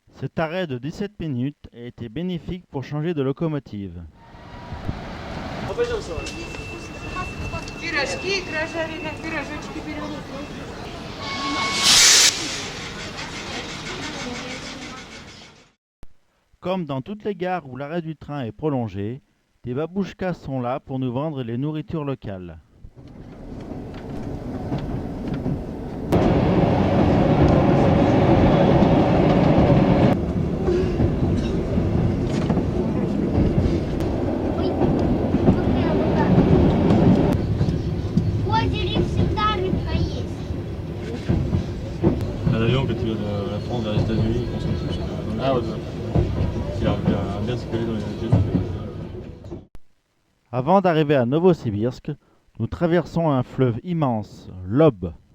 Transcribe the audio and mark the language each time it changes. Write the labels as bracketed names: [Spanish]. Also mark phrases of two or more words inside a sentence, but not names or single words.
[French] Cet arrêt de 17 minutes a été bénéfique pour changer de locomotive. [Russian] Пирожки, жареные, пирожочки берем. [French] Comme dans toutes les gares où l'arrêt du train est prolongé, des babouchkas sont là pour nous vendre les nourritures locales. [Russian] Ой, какая вода. В озере всегда рыбка есть. [French] Un avion que tu viens de la France vers les États-Unis, on consomme plus dans les choses. Il arrive à bien se coller dans les États-Unis. Avant d'arriver à Novosibirsk, nous traversons un fleuve immense, l'Ob.